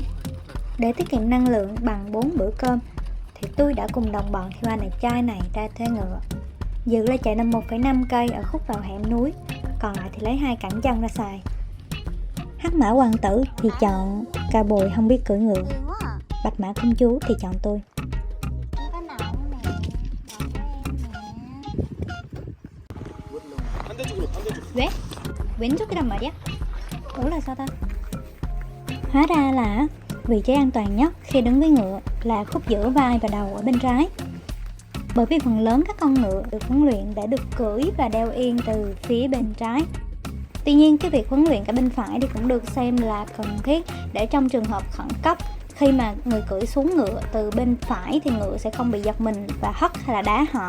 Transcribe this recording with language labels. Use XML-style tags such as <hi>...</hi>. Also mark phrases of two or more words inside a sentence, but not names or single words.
<vi>Để tiết kiệm năng lượng bằng 4 bữa cơm thì tôi đã cùng đồng bọn theo anh đẹp trai này ra thuê ngựa. Dự là chạy 1,5 cây ở khúc vào hẻm núi, còn lại thì lấy 2 cẳng chân ra xài. Hắc mã hoàng tử thì chọn cao bồi không biết cưỡi ngựa, bạch mã công chúa thì chọn tôi.</vi> <ko>왜? 왼쪽이란 말이야?</ko> <vi>Ủa là sao ta? Hóa ra là vị trí an toàn nhất khi đứng với ngựa là khúc giữa vai và đầu ở bên trái. Bởi vì phần lớn các con ngựa được huấn luyện đã được cưỡi và đeo yên từ phía bên trái. Tuy nhiên cái việc huấn luyện cả bên phải thì cũng được xem là cần thiết để trong trường hợp khẩn cấp, khi mà người cưỡi xuống ngựa từ bên phải thì ngựa sẽ không bị giật mình và hất hay là đá họ.</vi>